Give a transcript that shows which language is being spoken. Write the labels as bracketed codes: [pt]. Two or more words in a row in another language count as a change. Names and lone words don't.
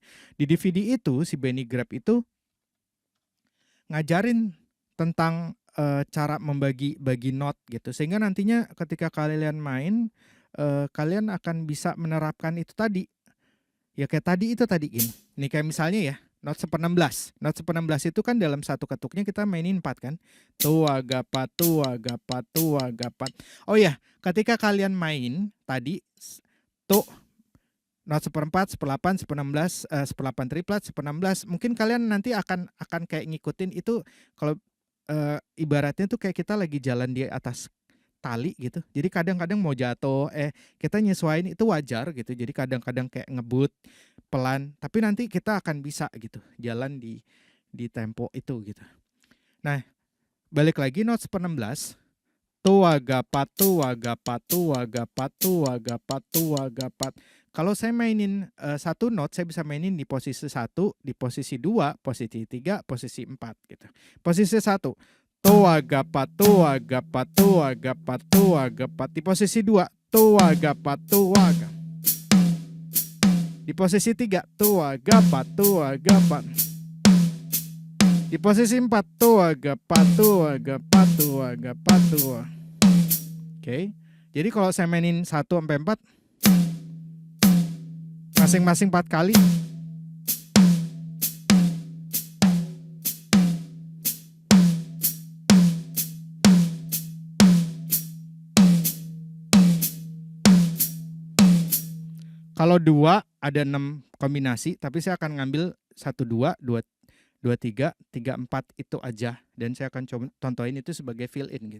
[id] Di DVD itu si Benny Greb itu ngajarin tentang cara bagi not gitu, sehingga nantinya ketika kalian main kalian akan bisa menerapkan itu tadi ya, kayak tadi itu tadi ini kayak misalnya ya not 1/16. Not 1/16 itu kan dalam satu ketuknya kita mainin 4 kan, tua gapat tua gapat tua gapat. Oh ya, ketika kalian main tadi tuh not 1/4, 1/8, 1/16, 1/8 triplet, 1/16, mungkin kalian nanti akan kayak ngikutin itu. Kalau ibaratnya tuh kayak kita lagi jalan di atas tali gitu. Jadi kadang-kadang mau jatuh, kita nyesuaiin itu wajar gitu. Jadi kadang-kadang kayak ngebut pelan, tapi nanti kita akan bisa gitu jalan di tempo itu gitu. Nah, balik lagi not 1/16. Tua gapat tua gapat tua gapat tua gapat tua gapat. Kalau saya mainin satu not, saya bisa mainin di posisi 1, di posisi 2, posisi 3, posisi 4 gitu. Posisi 1, tua gapat tua gapat tua gapat tua gapat. Di posisi 2, tua gapat tua gapat. Di posisi 3, tua gapat tua gapat. Di posisi 4, tua gapat tua gapat tua gapat tua. Oke. Jadi kalau saya mainin 1 sampai 4 masing-masing 4 kali. Kalau 2 ada 6 kombinasi, tapi saya akan ngambil 1 2 2 2 3 3 4 itu aja, dan saya akan coba contohin itu sebagai [en] fill in [id] gitu.